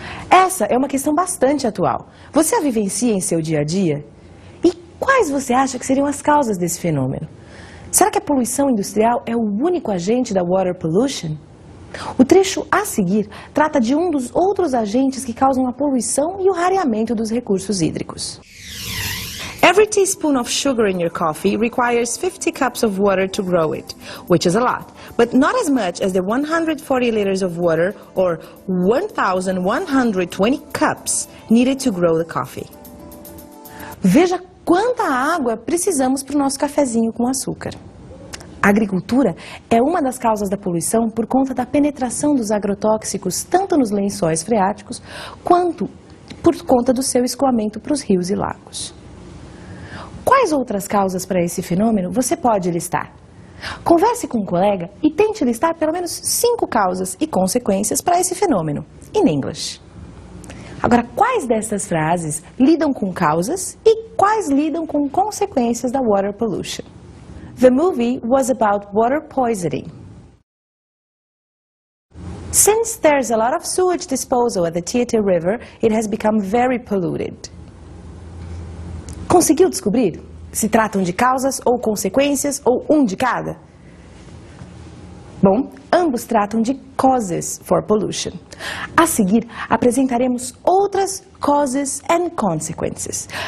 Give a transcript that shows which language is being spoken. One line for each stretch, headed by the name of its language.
Portuguese: Essa é uma questão bastante atual. Você a vivencia em seu dia a dia? E quais você acha que seriam as causas desse fenômeno? Será que a poluição industrial é o único agente da water pollution? O trecho a seguir trata de um dos outros agentes que causam a poluição e o rareamento dos recursos hídricos.
English: Every teaspoon of sugar in your coffee requires 50 cups of water to grow it, which is a lot, but not as much as the 140 liters of water or 1,120 cups needed to grow the coffee.
Portuguese: Veja quanta água precisamos para o nosso cafezinho com açúcar. A agricultura é uma das causas da poluição por conta da penetração dos agrotóxicos tanto nos lençóis freáticos quanto por conta do seu escoamento para os rios e lagos. Quais outras causas para esse fenômeno você pode listar? Converse com um colega e tente listar pelo menos 5 causas e consequências para esse fenômeno, in English. Agora, quais dessas frases lidam com causas e quais lidam com consequências da water pollution?
English: The movie was about water poisoning. Since there's a lot of sewage disposal at the Tietê River, it has become very polluted.
Portuguese: Conseguiu descobrir se tratam de causas ou consequências ou um de cada? Bom, ambos tratam de
English: causes for pollution.
Portuguese: A seguir, apresentaremos outras
English: causes and consequences.